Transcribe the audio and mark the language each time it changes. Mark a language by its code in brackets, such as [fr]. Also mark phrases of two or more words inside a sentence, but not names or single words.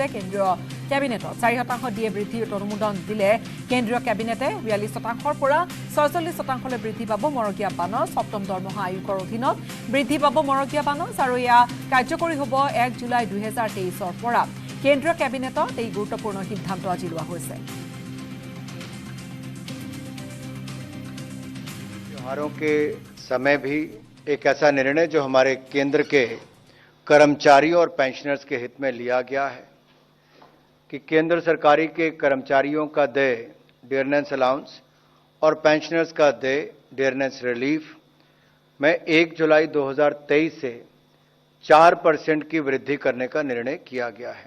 [as] কেন্দ্ৰীয় কেবিনেটত 4% ডিএ বৃদ্ধিৰ অনুমোদন দিলে কেন্দ্ৰীয় কেবিনেটে 42%ৰ পৰা 46%লৈ বৃদ্ধি পাব মৰকীয়া বানচ। সপ্তম দৰমহা আয়োগৰ অধীনত বৃদ্ধি পাব মৰকীয়া বানচ আৰু এয়া কাৰ্যকৰী হ'ব 1 জুলাই 2023ৰ পৰা। কেন্দ্ৰীয় কেবিনেটত এই গুৰুত্বপূৰ্ণ সিদ্ধান্ত আজি লোৱা হৈছে। [hi] त्योहारों के समय भी एक ऐसा निर्णय जो हमारे केंद्र के कर्मचारियों और पेंशनर्स के हित में लिया गया है कि केंद्र सरकारी के कर्मचारियों का देय [en] dearness allowance [hi] और पेंशनर्स का देय [en] dearness relief [hi] में 1 जुलाई 2023 से 4% की वृद्धि करने का निर्णय किया गया है।